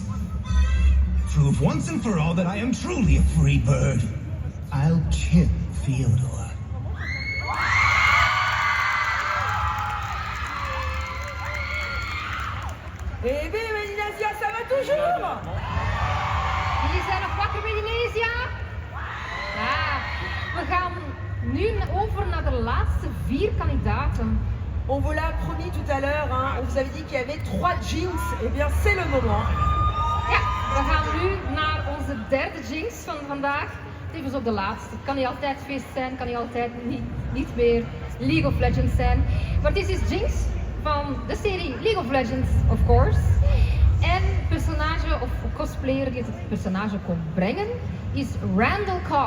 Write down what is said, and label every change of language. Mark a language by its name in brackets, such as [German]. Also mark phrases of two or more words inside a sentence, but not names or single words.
[English] Prove once and for all that I am truly a free bird. I'll kill Fyodor. [French] Eh bien, Mélinésia, ça va toujours? [Dutch] Jullie zijn nog wakker, Mélinésia? We gaan nu over naar de laatste 4 kandidaten. [French] On vous l'a promis tout à l'heure, hein, on vous avait dit qu'il y avait 3 Jinx. Eh bien, c'est le moment. [Dutch] Ja, we gaan nu naar onze derde Jinx van vandaag. Tevens op de laatste. Het kan niet altijd feest zijn, kan niet altijd niet meer League of Legends zijn. Maar dit is Jinx van de serie League of Legends, [English] of course. [Dutch] En personage of cosplayer die het personage kon brengen is Randall Koss.